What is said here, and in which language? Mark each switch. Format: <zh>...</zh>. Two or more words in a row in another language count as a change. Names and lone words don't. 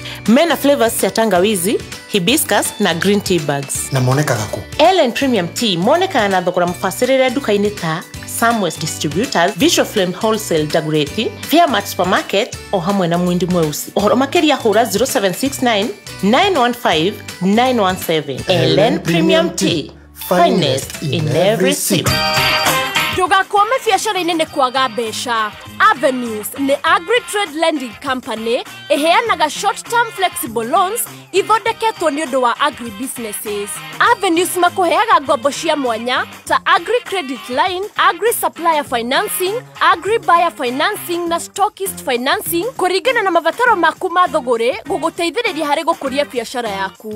<ki>Mena flavors cia tangawizi, hibiscus na</ki> <en>green tea bags.</en> <ki>Na monekaga kũ? Ellen Premium Tea monekana na thogora mũbacĩrĩre nduka-inĩ ta Samwest Distributors, Visual Flame Wholesale Dagoretti, Fairmart Supermarket o hamwe na Mwindi Mweusi. Ũhoro makĩria hũra 0769 915 917.</ki> <en>Ellen Premium Tea, finest in every sip.</en> <ki>Ndũgakwame biacara-inĩ nĩ kwaga mbeca. Avenues nĩ Agri Trade Lending Company ĩheanaga</ki> <en>short term flexible loans</en> <ki>ithondeketwo nĩ ũndũ wa</ki> <en>agri businesses.</en> <ki>Avenues makũheaga ngombo cia mwanya ta Agri Credit Line, Agri Supplier Financing, Agri Buyer Financing na Stockist Financing kũringana na mabataro maku ma thũgũrĩ gũgũteithĩrĩria harĩ gũkũria biacara yaku.</ki>